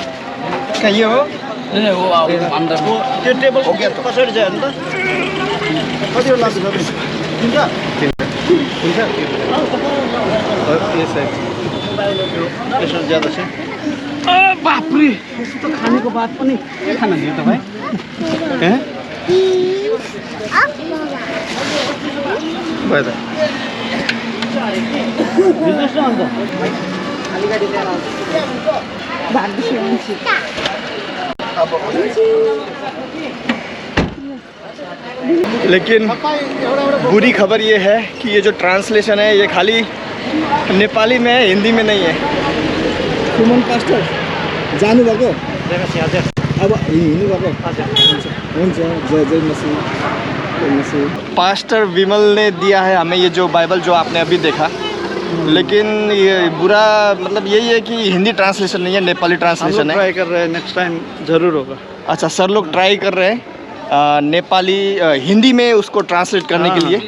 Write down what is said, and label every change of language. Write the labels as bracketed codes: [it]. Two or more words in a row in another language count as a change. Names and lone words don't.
[hi] कहिए हो? [ne] त्यो टेबल कसरी जायो अन्त? कतिवटा लाग्छ सबै तिनवटा [hi] और ये साइड [ne] यसमा ज्यादा छ बापरे यस्तो खानेको बात पनि के खान दियो तपाईँ भयो त बिजनेस न अन्त [hi] लेकिन बुरी खबर ये है कि ये जो ट्रांसलेशन है ये खाली नेपाली में है, हिंदी में नहीं है। [ne] सुमन पास्टर जानुभएको अब हिँड्नुभएको हुन्छ [hi] जय जय मसीह जय मसीह। पास्टर विमल ने दिया है हमें ये जो बाइबल जो आपने अभी देखा, लेकिन ये बुरा मतलब यही है कि हिंदी ट्रांसलेशन नहीं है, नेपाली ट्रांसलेशन है। ट्राई कर रहे हैं, नेक्स्ट टाइम ज़रूर होगा। अच्छा, सर लोग ट्राई कर रहे हैं नेपाली हिंदी में उसको ट्रांसलेट करने के लिए।